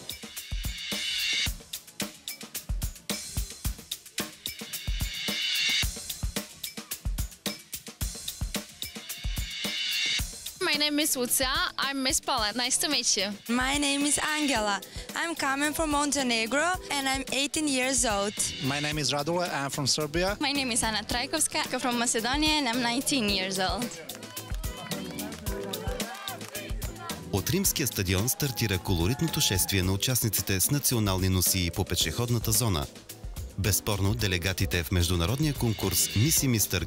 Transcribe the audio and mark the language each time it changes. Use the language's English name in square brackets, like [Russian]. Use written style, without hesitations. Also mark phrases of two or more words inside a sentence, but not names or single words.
[English] My name is Lucia. I'm Miss Poland. Nice to meet you. My name is Angela. I'm coming from Montenegro and I'm 18 years old. My name is Radula. I'm from Serbia. My name is Anna Trajkovska. I'm from Macedonia and I'm 19 years old. [Bulgarian] От Римския стадион стартира колоритното шествие на участниците с национални носии по пешеходната зона. Безспорно, делегатите в международния конкурс Miss и Mr.